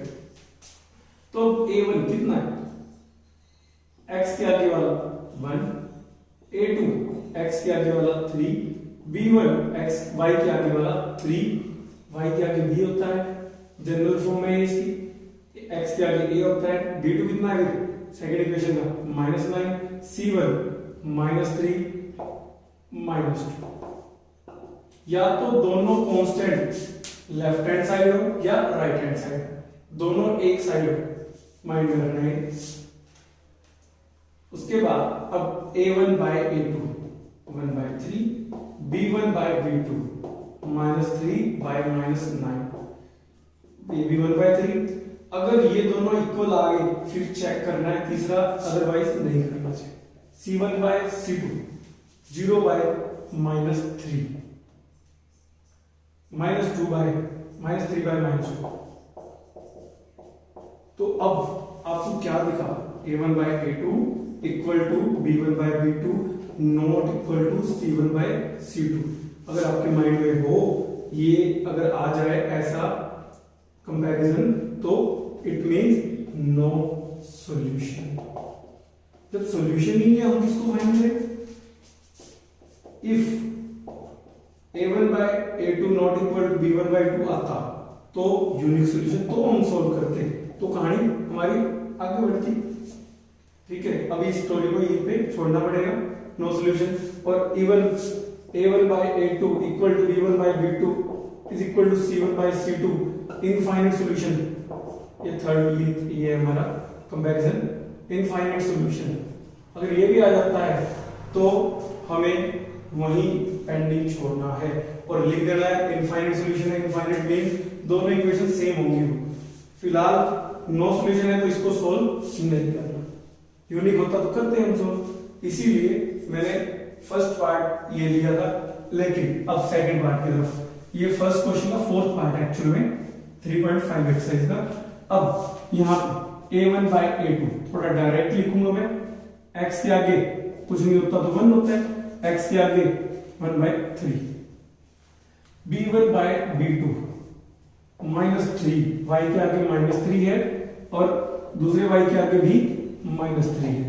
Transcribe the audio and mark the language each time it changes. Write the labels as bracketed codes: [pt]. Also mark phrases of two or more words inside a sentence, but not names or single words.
[hi] तो a1 कितना है? x के आगे वाला 1, a2 x के आगे वाला 3, b1 x y के आगे वाला 3, y के आगे b होता है, [en] general form [hi] में इसकी x के आगे a होता है, b2 कितना है [en] second equation [hi] का -9, c1 -3 -2। या तो दोनों कांस्टेंट [en] left hand side [hi] हो या [en] right hand side, [hi] दोनों एक साइड हो, माइंड में रखना है। उसके बाद अब a1 by a2 1/3, b1 by b2 -3 by -9, ये भी 1/3। अगर ये दोनों इक्वल आ गए फिर चेक करना है तीसरा, अदरवाइज नहीं करना चाहिए। c1 by c2 0 by -3 -2 by -3 by -2। तो अब आपको क्या दिखा? [en] a1 by a2 equal to b1 by b2 not equal to c1 by c2. [hi] अगर आपके माइंड में हो ये अगर आ जाए ऐसा कंपैरिजन तो [en] it means no solution. [hi] जब सॉल्यूशन ही है हम किसको फाइंड करें? [en] if a1 by a2 not equal to b1 by 2 [hi] आता तो [en] unique solution [hi] तो हम सॉल्व करते, तो कहानी हमारी आगे बढ़ती। ठीक है, अभी इस स्टोरी को यहीं पे छोड़ना पड़ेगा, [en] no solution. और even a1 by a2 equal to b1 by b2 is equal to c1 by c2, infinite solution. [hi] ये थर्ड ये हमारा कंपैरिजन [en] infinite solution. [hi] अगर ये भी आ जाता है तो हमें वहीं पेंडिंग छोड़ना है और लिख देना है [en] infinite solution [hi] है। [en] infinite mean [hi] दोनों [en] equation same [hi] होंगी। फिलहाल [en] no solution [hi] है तो इसको सोल्व नहीं करना, यूनिक होता तो करते हैं हम सोल्व। इसीलिए मैंने [en] first part [hi] ये लिया था, लेकिन अब [en] second part [hi] की तरफ। ये [en] first question [hi] का 4th [en] part actual [hi] में 3.5 एक्सरसाइज का। अब यहाँ a1 by a2 थोड़ा डायरेक्ट लिखूंगा मैं, x के आगे कुछ नहीं होता तो 1 होता है, x के आगे 1/3, b1 by b2 -3, y के आगे -3 है और दूसरे y के आगे भी -3 है।